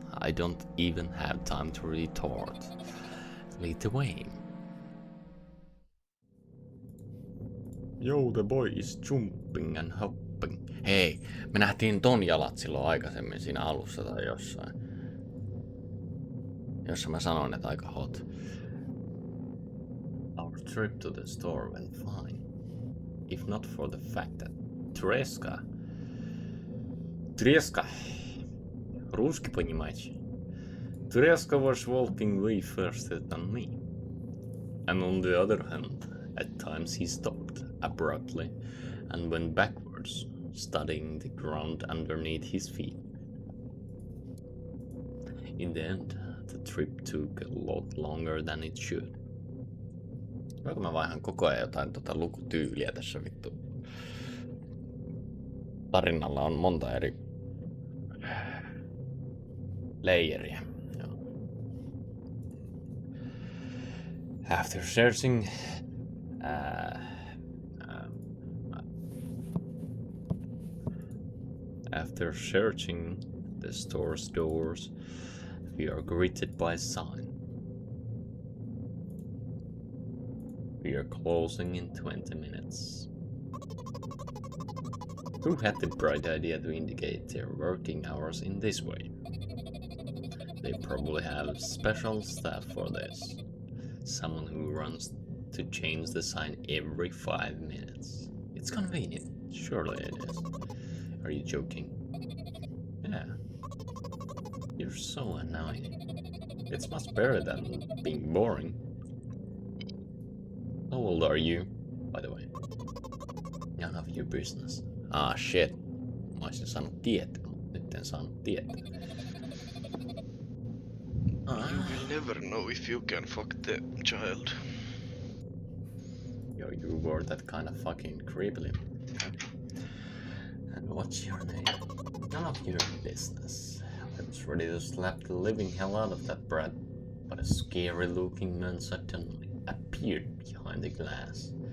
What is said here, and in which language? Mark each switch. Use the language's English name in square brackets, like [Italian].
[English] I don't even have time to retort. Lead the way. Yo, the boy is jumping and hopping. [Finnish] Hei, me nähtiin ton jalat silloin aikaisemmin siinä alussa tai jossain. Jossa mä sanoin, että aika hot. [English] Our trip to the store went fine. If not for the fact that Treska, [Russian] русский понимаете? [English] Treska was walking way faster than me. And on the other hand, at times he stopped abruptly and went backwards, studying the ground underneath his feet. In the end, the trip took a lot longer than it should. [Finnish] Voinko mä vaihan koko ajan jotain lukutyyliä tässä vittu? Tarinalla on monta eri layeriä. [English] After searching the store's doors, we are greeted by a sign. We are closing in 20 minutes. Who had the bright idea to indicate their working hours in this way? They probably have special staff for this. Someone who runs to change the sign every 5 minutes. It's convenient. Surely it is. Are you joking? Yeah. You're so annoying. It's much better than being boring. How old are you, by the way? None of your business. Ah, shit. [Finnish] Mä olisin saanut tietää, mutta nyt en saanut tietää. [English] You will never know if you can fuck the child. Yo, you were that kind of fucking creepily. And What's your name? None of your business. I was ready to slap the living hell out of that brat, but a scary looking man suddenly appeared behind the glass.